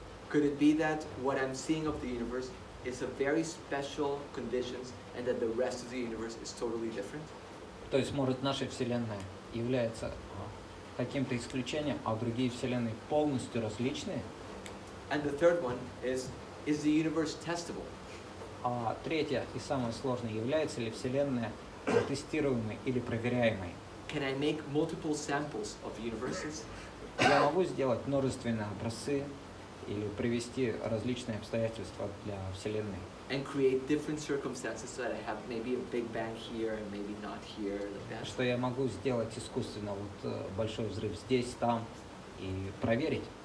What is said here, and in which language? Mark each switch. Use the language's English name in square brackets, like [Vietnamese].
[English] Could it be that what I'm seeing of the universe is a very special conditions and that the rest of the universe is totally different? [Russian] То есть, может, наша Вселенная является каким-то исключением, а другие Вселенные полностью различные? [English] And the third one is the universe testable? [Russian] А третье и самое сложное, является ли Вселенная тестируемой или проверяемой? [English] Can I make multiple samples of universes? [Russian] Я могу сделать множественные образцы или привести различные обстоятельства для Вселенной. [English] And create different circumstances so that I have maybe a big bang here and maybe not here, like that. [Russian] Что я могу сделать искусственно большой взрыв здесь, там и проверить.